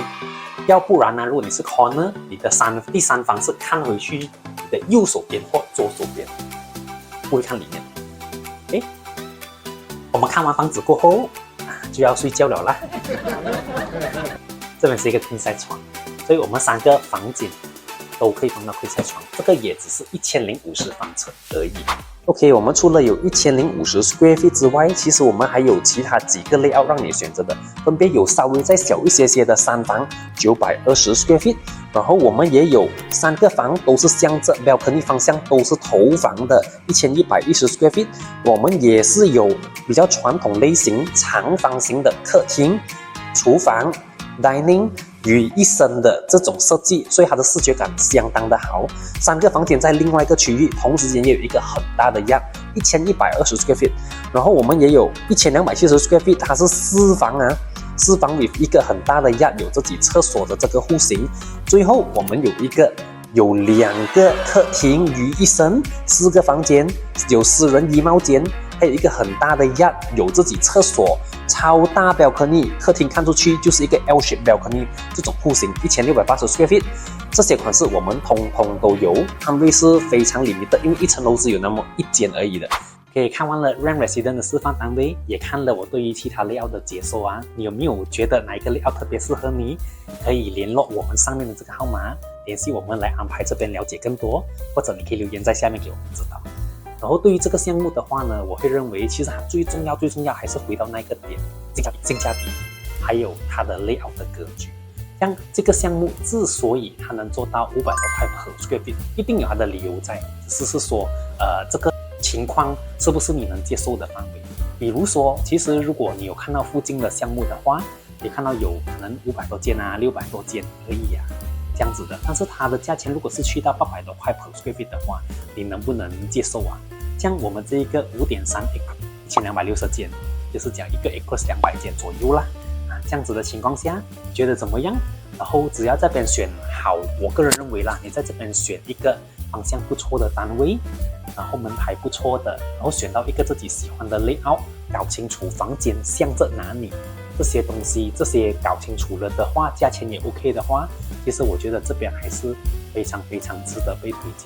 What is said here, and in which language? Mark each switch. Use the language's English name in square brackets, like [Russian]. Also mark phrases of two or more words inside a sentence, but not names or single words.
[Chinese] 要不然呢，如果你是 corner， 你的第三房是看回去你的右手边或左手边，不会看里面。我们看完房子过后就要睡觉了啦。这边是一个 [English] queen size [Chinese] 床，所以我们3个房间都可以放到 [English] queen size [Chinese] 床，这个也只是1050方尺而已。OK， 我们除了有1050 [English] square feet [Chinese] 之外，其实我们还有其他几个 layout 让你选择的，分别有稍微再小一些的3房920 [English] square feet， [Chinese] 然后我们也有3个房都是向着 balcony 方向，都是头房的1110 [English] square feet。 [Chinese] 我们也是有比较传统类型长方形的客厅、厨房、 dining 于一身的这种设计，所以它的视觉感相当的好。3个房间在另外一个区域，同时间也有一个很大的 yard，1120 [English] square feet， [Chinese] 然后我们也有1270 [English] square feet， [Chinese] 它是4房啊，4房 with 一个很大的 yard， 有自己厕所的这个户型。最后我们有2个客厅于一身，4个房间，有私人衣帽间，还有一个很大的 yard， 有自己厕所，超大 balcony， 客厅看出去就是一个 [English] L shape balcony， [Chinese] 这种户型1680 [English] square feet， [Chinese] 这些款式我们通通都有，摊位是非常limited，因为一层楼只有那么1间而已的。OK， 看完了 Rent Resident 的示范单位，也看了我对于其他 layout 的解说啊，你有没有觉得哪一个 layout 特别适合你？可以联络我们上面的这个号码，联系我们来安排这边了解更多，或者你可以留言在下面给我们知道。然后对于这个项目的话呢，我会认为其实它最重要还是回到那个点，性价比，还有它的 layout 的格局。像这个项目之所以它能做到500多块 [English] per square feet， [Chinese] 一定有它的理由在，只是说这个情况是不是你能接受的范围。比如说，其实如果你有看到附近的项目的话，你看到有可能500多间啊，600多间而已啊，这样子的。但是它的价钱如果是去到800多块 [English] per square feet [Chinese] 的话，你能不能接受啊？像我们这一个5.3 1260间，就是讲一个 acres 200间左右啦。这样子的情况下，你觉得怎么样？然后只要这边选好，我个人认为啦，你在这边选一个方向不错的单位，然后门牌不错的，然后选到一个自己喜欢的 layout， 搞清楚房间向着哪里，这些东西这些搞清楚了的话，价钱也 OK 的话，其实我觉得这边还是非常值得被推荐。